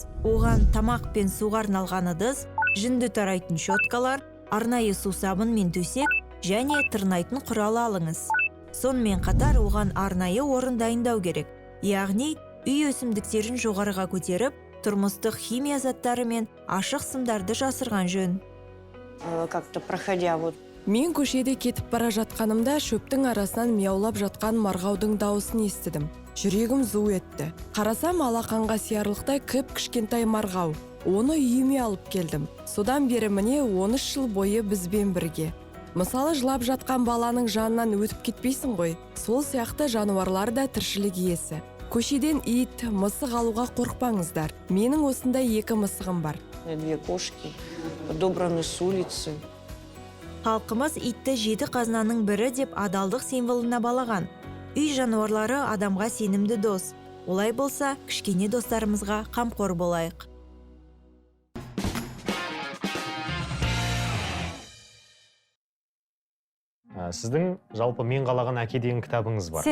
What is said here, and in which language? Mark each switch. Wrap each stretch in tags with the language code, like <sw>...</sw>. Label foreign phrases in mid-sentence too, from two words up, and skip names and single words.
<kk>Оған тамақ пен суға арналған ыдыс, жүнді тарайтын щеткалар, арнайы сусабын мен төсек және тырнайтын құрал алыңыз. Сонымен қатар оған арнайы орын дайындау керек. Яғни үй өсімдіктерін жоғарыға көтеріп, тұрмыстық химия заттары мен ашық сымдарды жасырған жөн.</kk> <ru>Как-то проходя вот</ru> <kk>Мен көшеде кетіп бара жатқанымда шөптің арасынан мияулап жатқан марғаудың дауысын естідім. Жүрегім зу етті. Қарасам алақанға сиярлықтай кішкентай марғау. Оны үйіме алып келдім. Содан бері міне 13 жыл бойы бізбен бірге. Мысалы, жылап жатқан баланың жанынан өтіп кетпейсің ғой. Сол сияқты жануарлар да тіршілік иесі. Көшеден ит, мысық алуға қорықпаңыздар. Менің осындай 2 мысығым бар.</kk> <ru>2 кошки, подобраны с улицы.</ru> <kk>Халқымыз итті 7 қазынаның бірі деп адалдық символына балаған. Үй жануарлары адамға сенімді дос. Олай болса, кішкене достарымызға қамқор болайық. Сіздің жалпы «Мен қалаған әке» деген кітабыңыз бар.</kk>